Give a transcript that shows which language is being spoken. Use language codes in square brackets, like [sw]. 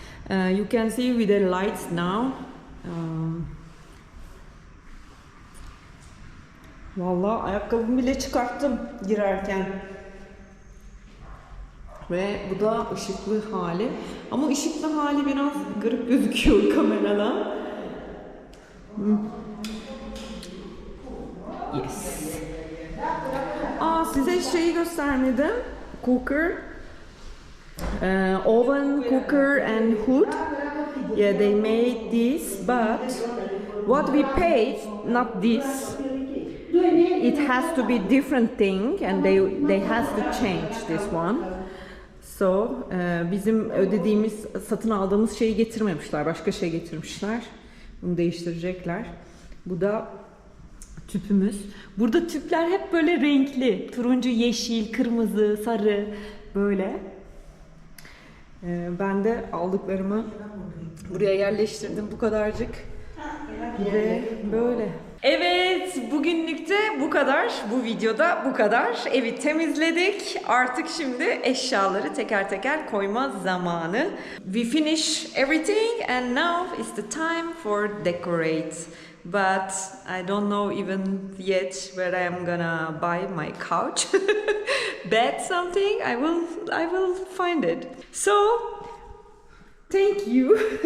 [en] You can see with the lights now. [tr] Vallahi ayakkabımı bile çıkarttım girerken. Ve bu da ışıklı hali. Ama ışıklı hali biraz garip gözüküyor kameradan. [en] Yes. [tr] Size şeyi göstermedim. Cooker. [en] Oven, cooker and hood. Yeah, they made this, but what we paid, not this. It has to be different thing, and they has to change this one. [tr] So, bizim ödediğimiz, satın aldığımız şeyi getirmemişler, başka şey getirmişler. Bunu değiştirecekler. Bu da tüpümüz. Burada tüpler hep böyle renkli. Turuncu, yeşil, kırmızı, sarı böyle. Ben de aldıklarımı buraya yerleştirdim bu kadarcık. Ve böyle. Evet, bugünlük de bu kadar. Bu videoda bu kadar. Evi temizledik. Artık şimdi eşyaları teker teker koyma zamanı. [en] We finish everything and now is the time for decorate. But I don't know even yet where I am gonna buy my couch. Bed something. I will find it. So thank you.